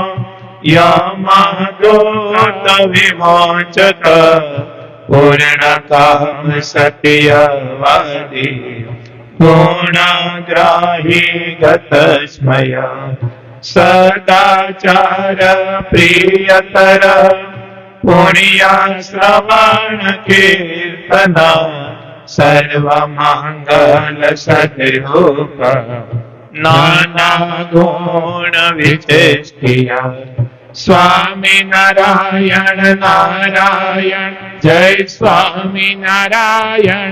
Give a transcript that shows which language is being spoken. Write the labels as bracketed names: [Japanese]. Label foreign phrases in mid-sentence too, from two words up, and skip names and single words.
[Sanskrit] यमदूत विमोचक पूर्ण काम सत्यवादी पूर्णग्राही गतस्मय सदाचार प्रियतर પુણ્ય શ્રવણ કીર્તન સર્વ મંગલ સદરૂપ નાના ગુણ વિચેષ્ટિયા સ્વામી નારાયણ નારાયણ જય સ્વામી નારાયણ